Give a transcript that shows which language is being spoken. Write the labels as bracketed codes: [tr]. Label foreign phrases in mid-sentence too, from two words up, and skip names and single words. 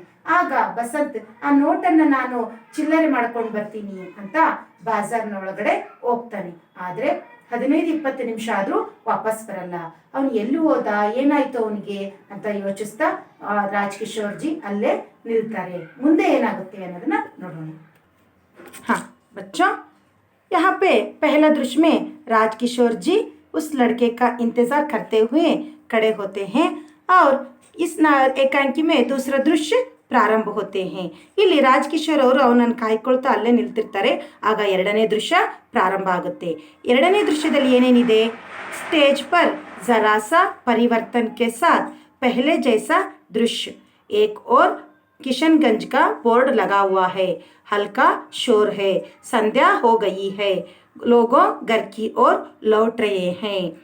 [kn] ಆಗ ಬಸಂತ್ ಆ ನೋಟನ್ನ ನಾನು ಚಿಲ್ಲರೆ ಮಾಡ್ಕೊಂಡು ಬರ್ತೀನಿ ಅಂತ ಬಾಜಾರ್ನ ಒಳಗಡೆ ಹೋಗ್ತಾನೆ। ಆದ್ರೆ 15-20 ನಿಮಿಷ ಆದ್ರೂ ವಾಪಸ್ ಬರಲ್ಲ। ಅವನು ಎಲ್ಲಿ ಹೋದ, ಏನಾಯ್ತು ಅವನಿಗೆ ಅಂತ ಯೋಚಿಸ್ತಾ ರಾಜಕಿಶೋರ್ जी ಅಲ್ಲೇ ನಿಲ್ತಾರೆ। ಮುಂದೆ ಏನಾಗುತ್ತೆ ಅನ್ನೋದನ್ನ ನೋಡೋಣ। [hi] हाँ बच्चों, यहाँ पे पहला दृश्य में राजकिशोर जी उस लड़के का इंतजार करते हुए खड़े होते हैं और इस एकांकी में दूसरा दृश्य ಪ್ರಾರಂಭ होते हैं। [kn] ಇಲ್ಲಿ ರಾಜಕಿಶೋರ್ ಅವರು ಅವನನ್ನು ಕಾಯ್ಕೊಳ್ತಾ ಅಲ್ಲೇ ನಿಲ್ತಿರ್ತಾರೆ। ಆಗ ಎರಡನೇ ದೃಶ್ಯ ಪ್ರಾರಂಭ ಆಗುತ್ತೆ। ಎರಡನೇ ದೃಶ್ಯದಲ್ಲಿ ಏನೇನಿದೆ? [hi] स्टेज पर जरा सा परिवर्तन के साथ पहले जैसा दृश्य। एक और किशनगंज का बोर्ड लगा हुआ है। हल्का शोर है। संध्या हो गई है। लोगों घर की ओर लौट रहे हैं।